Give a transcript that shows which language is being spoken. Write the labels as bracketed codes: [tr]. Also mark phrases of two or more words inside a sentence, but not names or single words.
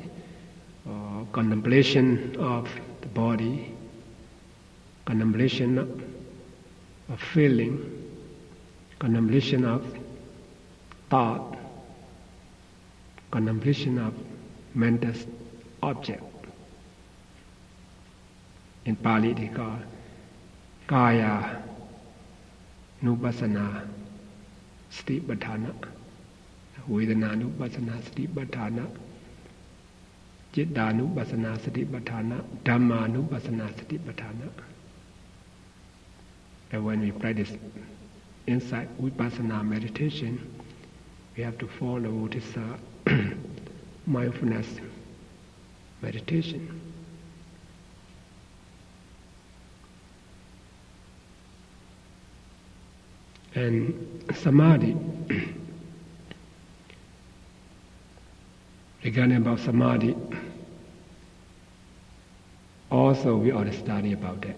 [en] Contemplation of the body, contemplation of feeling, contemplation of thought, contemplation of mental object. In Pali they call [pi] Kaya Nupassana Satipatthana, Vedana Nupassana Satipatthana, Citta Nupassana Satipatthana, Dhamma Nupassana Satipatthana. [en] And when we practice inside Vipassana meditation, we have to follow this mindfulness meditation. And samadhi, regarding about samadhi, also we ought to study about that.